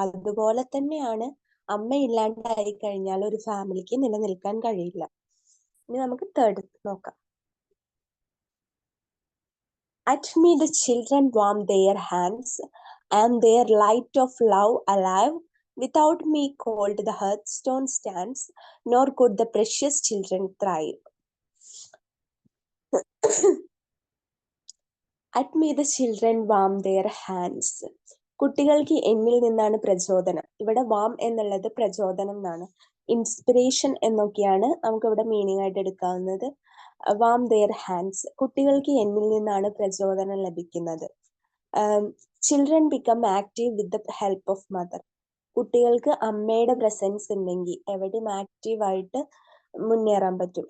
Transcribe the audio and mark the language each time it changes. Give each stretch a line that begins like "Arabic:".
Malayalam: അതുപോലെ തന്നെയാണ് അമ്മ ഇല്ലാണ്ടായി കഴിഞ്ഞാൽ ഒരു ഫാമിലിക്ക് നിലനിൽക്കാൻ കഴിയില്ല. ഇനി നമുക്ക് തേർഡ് നോക്കാം.
English: At me the children warm their hands, and their light of love alive. Without me cold the hearthstone stands, nor could the precious children thrive. At me the children warm their hands.
Malayalam: കുട്ടികൾക്ക് എന്നിൽ നിന്നാണ് പ്രചോദനം. ഇവിടെ warm എന്നുള്ളത് പ്രചോദനം എന്നാണ്. Inspiration എന്നൊക്കെയാണ് നമുക്ക് ഇവിടെ മീനിങ് ആയിട്ട് എടുക്കാവുന്നത്.
English: warm their hands,
Malayalam: കുട്ടികൾക്ക് എന്നിൽ നിന്നാണ് പ്രചോദനം ലഭിക്കുന്നത്.
English: Children become active with the help of mother.
Malayalam: കുട്ടികൾക്ക് അമ്മയുടെ പ്രസൻസ് ഉണ്ടെങ്കിൽ എവിടെയും ആക്റ്റീവായിട്ട് മുന്നേറാൻ പറ്റും.